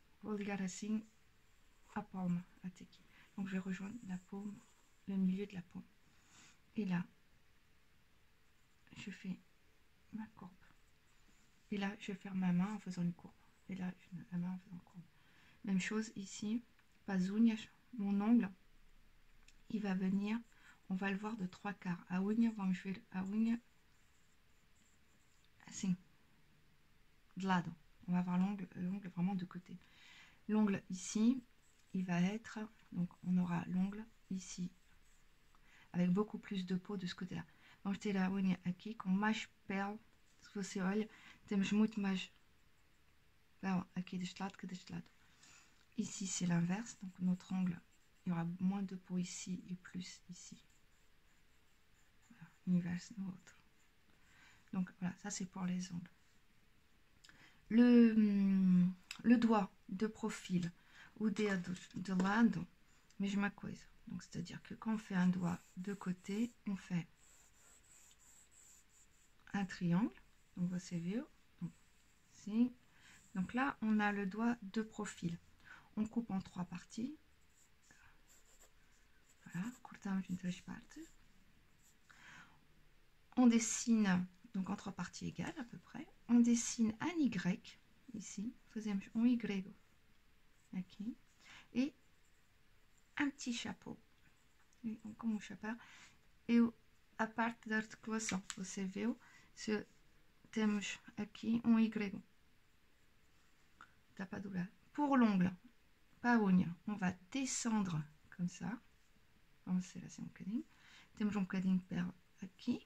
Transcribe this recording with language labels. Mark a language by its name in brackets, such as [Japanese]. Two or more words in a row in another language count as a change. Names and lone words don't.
[Portuguese] vou ligar assim a palma até aqui. [French] Donc je vais rejoindre la paume, le milieu de la paume. Et là, je fais ma courbe. Et là, je vais faire ma main en faisant une courbe. Et là, je fais la main en faisant une courbe. Même chose ici, pas unhas, mon ongle, il va venir, on va le voir de 3/4. [Portuguese] A unha, vamos ver a unha assim, de lado. [French] On va voir l'ongle vraiment de côté. L'ongle ici, il va être, donc on aura l'ongle ici, avec beaucoup plus de peau de ce côté-là. [Portuguese] Vamos ter a unha aqui com mais pele. Se você olha, temos muito mais pele aqui deste lado que deste lado. [French] Ici, c'est l'inverse, donc notre ongle, il y aura moins de peau ici et plus ici. Voilà, inverse l'autre. Donc voilà, ça c'est pour les ongles. Le doigt de profil, [Portuguese] o dedo de lado, mesma coisa. [French] Donc c'est-à-dire que quand on fait un doigt de côté, on fait un triangle. [Portuguese] Donc você viu, [French] donc, ici. Donc là, on a le doigt de profil. On coupe en 3 parties. [Portuguese] Voilà, cortamos em 3 partes. [French] On dessine, donc en 3 parties égales à peu près. On dessine un Y, ici. [Portuguese] Fazemos um Y aqui. [French] Et un petit chapeau. [Portuguese] Como um chapéu. E a parte da articulação. Você viu? Se temos aqui um Y. Tapa double. [French] Pour l'ongle, pas unha, on va descendre comme ça. [Portuguese] Vamos ser assim um bocadinho. Temos um bocadinho de pele aqui.